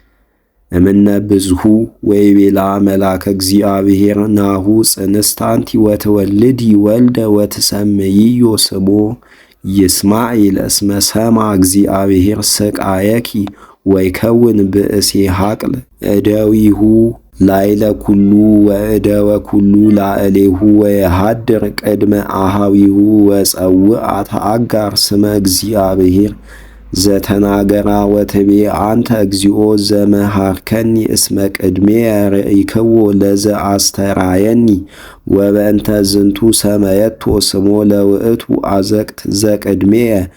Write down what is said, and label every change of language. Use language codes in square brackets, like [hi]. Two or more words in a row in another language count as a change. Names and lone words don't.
[gez] እምነ ብዝሁ ወይቤላ መላከ እግዚአብሔር ናሁ ጽንስታንቲ ወትወልዲ ወልደ ወትሰምይዮ ስሞ ይስማኤል እስመ ሰማ እግዚአብሔር ስቃየኪ ወይከውን ብእሴ ሐቅል እደዊሁ ላይለ ኩሉ ወእደወ ኩሉ ላዕሌሁ ወየሃድር ቅድመ አሃዊሁ ወጸውአት አጋር ስመ እግዚአብሔር ዘተናገራ ወትቤ አንተ እግዚኦ ዘመሃርከኒ እስመ ቅድሜየ ርኢክዎ ለዘአስተራየኒ ወበእንተ ዝንቱ ሰመየቶ ስሞ ለውእቱ አዘቅት ዘቅድሜየ